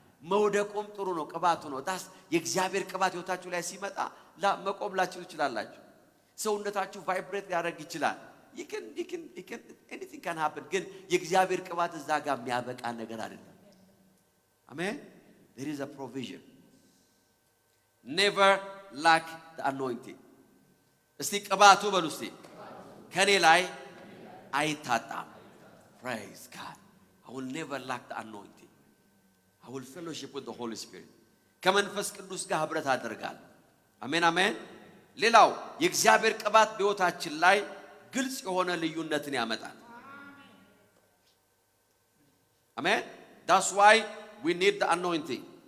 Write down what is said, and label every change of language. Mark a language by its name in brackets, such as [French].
[Amharic] መውደቁም ጥሩ ነው። ቅባቱ ነው ታስ የእግዚአብሔር ቅባት ህይወታችሁ ላይ ሲመጣ መቆም ላችሁ ትችላላችሁ። ሰውነታችሁ [English] ቫይብሬት [Amharic] ሊያደርግ ይችላል። [English] you can anything can happen [Amharic] ግን የእግዚአብሔር ቅባት እዛ ጋር የሚያበቃ ነገር አይደለም። አሜን። [English] there is a provision. never lack the anointing. [Amharic] እስቲ ቅባቱ በሉ እስቲ ከኔ ላይ አይታጣም። [English] praise God. I will never lack the anointing. I will fellowship with the Holy Spirit. [Amharic] ከመንፈስ ቅዱስ ጋር ህብረት አደርጋለሁ። አሜን አሜን። ሌላው የእግዚአብሔር ቅባት በህይወታችን ላይ ግልጽ የሆነ ልዩነትን ያመጣል። አሜን። [English] that's why we need the anointing.